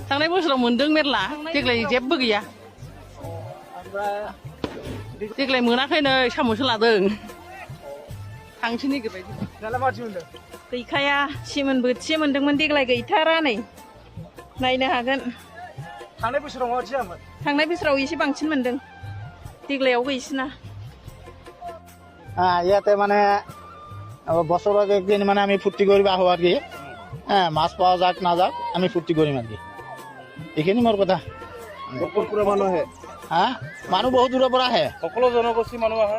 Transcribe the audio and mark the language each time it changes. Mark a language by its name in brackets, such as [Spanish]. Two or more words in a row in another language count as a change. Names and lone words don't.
[Bodo] थांनाय बोसोराव मोनदों मेरला देग्लाय जेबो गैया। देग्लाय मोनाखै नै साम'सो लादों। थांसै नागिरबाय। दालाय माबायदि मोनदों? गैखाया सिमोन बोथिसे मोनदोंमोन देग्लाय गैथारा नै नायनो हागोन। थांनाय बोसोराव माबायदि जायामोन? थांनाय बोसोराव एसे बांसिन मोनदों देग्लायाव गैसिना। [Assamese] ইয়াতে মানে বছৰত একদিন মানে আমি ফূৰ্তি কৰিব আহোঁ আৰু কি মাছ পোৱা যাক নাযাক আমি ফূৰ্তি কৰিম আৰু কি এইখিনি মোৰ কথা। মানুহ আহে মানুহ বহুত দূৰৰ পৰা আহে। সকলো জনগোষ্ঠীৰ মানুহ আহে।